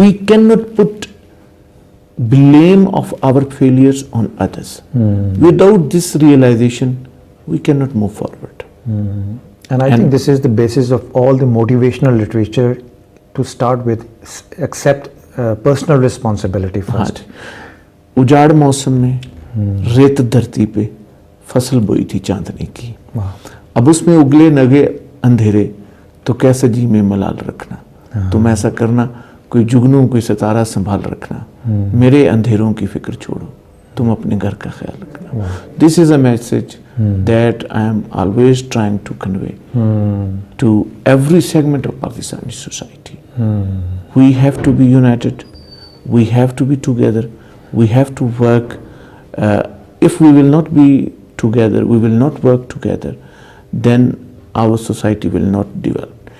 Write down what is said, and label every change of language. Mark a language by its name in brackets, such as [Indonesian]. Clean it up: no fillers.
[English] We cannot put blame of our failures on others. Without this realization, we cannot move forward. And I think this is the basis of all the motivational literature to start with. Accept personal responsibility first. [Hindi] उजाड़ मौसम में रेत धरती पे फसल बोई थी चांदनी की, अब उसमें उगले नगे अंधेरे तो कैसे जी में मलाल रखना, तुम ऐसा करना कोई जुगनू कोई सितारा संभाल रखना, मेरे अंधेरों की फिक्र छोड़ो, तुम अपने घर का ख्याल रखना. [English] This is a message that I am always trying to convey to every segment of Pakistani society. We have to be united, we have to be together, we have to work. If we will not be together, we will not work together, then our society will not develop.